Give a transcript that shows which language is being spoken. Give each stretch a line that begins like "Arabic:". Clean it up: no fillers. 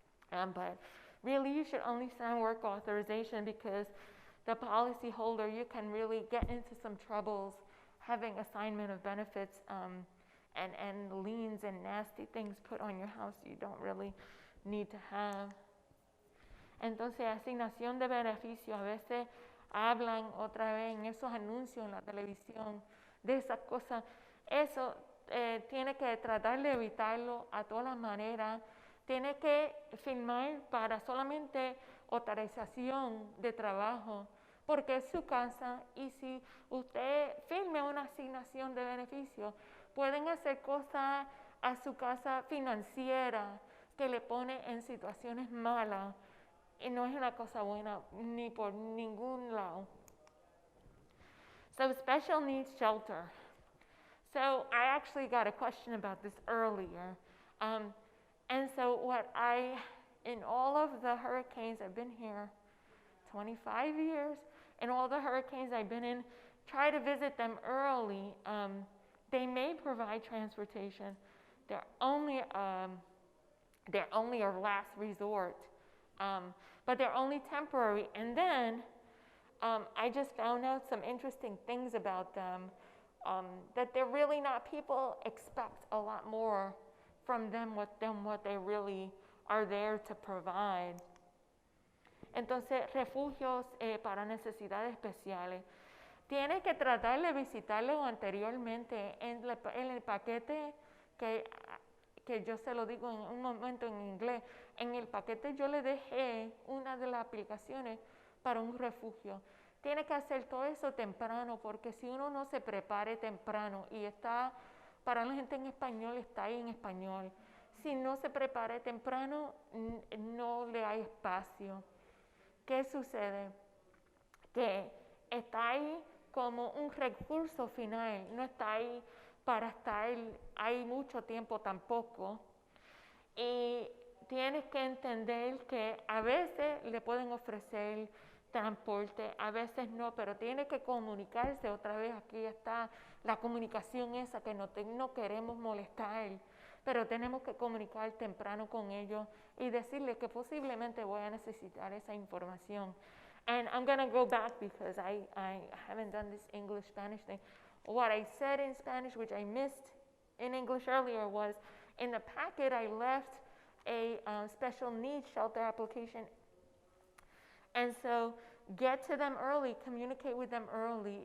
English: But really you should only sign work authorization because the policy holder, you can really get into some troubles having assignment of benefits and liens and nasty things put on your house you don't really need to have.
Spanish: Entonces, asignación de beneficio, a veces hablan otra vez en esos anuncios en la televisión de esas cosas. Eso tiene que tratar de evitarlo a todas las maneras. Tiene que firmar para solamente autorización de trabajo, porque es su casa y si usted firme una asignación de beneficio, pueden hacer cosas a su casa financiera que le pone en situaciones malas y no es una cosa buena ni por ningún lado.
English: So special needs shelter. So I actually got a question about this earlier. And so in all of the hurricanes, I've been here 25 years, and all the hurricanes I've been in, try to visit them early. They may provide transportation. They're only a last resort, but they're only temporary. And then I just found out some interesting things about them, that they're really not, people expect a lot more from them what they really are there to provide.
Spanish: Entonces, refugios para necesidades especiales. Tiene que tratar de visitarlo anteriormente en el paquete que yo se lo digo en un momento en inglés. En el paquete yo le dejé una de las aplicaciones para un refugio. Tiene que hacer todo eso temprano, porque si uno no se prepare temprano y está, para la gente en español, está ahí en español. Si no se prepare temprano, no le hay espacio. ¿Qué sucede? Que está ahí como un recurso final, no está ahí para estar ahí mucho tiempo tampoco. Y tienes que entender que a veces le pueden ofrecer transporte, a veces no, pero tiene que comunicarse otra vez. Aquí está la comunicación esa que no queremos molestar, pero tenemos que comunicar temprano con ellos y decirles que posiblemente voy a necesitar esa información.
English: And I'm going to go back because I haven't done this English-Spanish thing. What I said in Spanish, which I missed in English earlier, was in the packet I left a special needs shelter application. And so get to them early, communicate with them early.